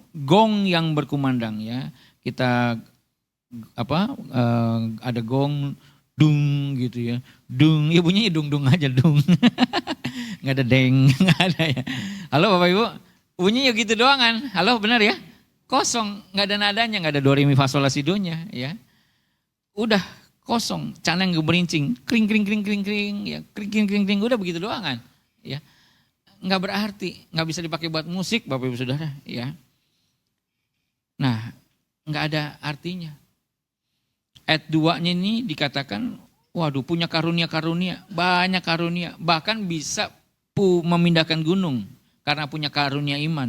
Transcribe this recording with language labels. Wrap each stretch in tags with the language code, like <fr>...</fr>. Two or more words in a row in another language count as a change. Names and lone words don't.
<id>Gong yang berkumandang ya. Kita ada gong dung gitu ya. Dung, ya bunyinya dung-dung aja dung. Nggak ada deng, nggak ada ya. Halo Bapak Ibu, bunyinya gitu doang kan. Halo benar ya? Kosong, nggak ada nadanya, nggak ada do re mi fa sol la si do-nya ya. Udah kosong, canang geberincing, kring kring kring kring kring ya, kring kring kring kring, udah begitu doang kan. Ya. Nggak berarti, nggak bisa dipakai buat musik Bapak Ibu Saudara ya. Nah, nggak ada artinya. Ayat 2-nya ini dikatakan, waduh punya karunia-karunia, banyak karunia, bahkan bisa memindahkan gunung karena punya karunia iman.</id>